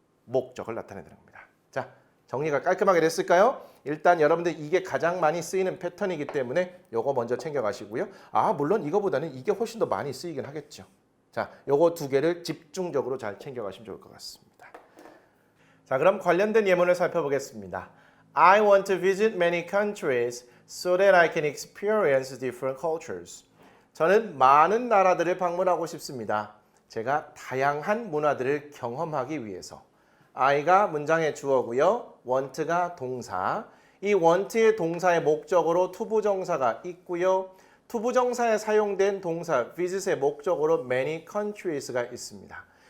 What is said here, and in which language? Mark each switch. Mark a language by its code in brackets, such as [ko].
[ko] 목적을 나타내는 겁니다. 자, 정리가 깔끔하게 됐을까요? 일단 여러분들 이게 가장 많이 쓰이는 패턴이기 때문에 요거 먼저 챙겨가시고요. 물론 이거보다는 이게 훨씬 더 많이 쓰이긴 하겠죠. 자, 요거 두 개를 집중적으로 잘 챙겨가시면 좋을 것 같습니다. 자, 그럼 관련된 예문을 살펴보겠습니다. [en] I want to visit many countries so that I can experience different cultures. [ko] 저는 많은 나라들을 방문하고 싶습니다. 제가 다양한 문화들을 경험하기 위해서. I가 문장의 주어고요. want가 동사. 이 want의 동사의 목적으로 투부정사가 있고요. 투부정사에 사용된 동사 visit의 목적으로 [en] many countries [ko] 가 있습니다.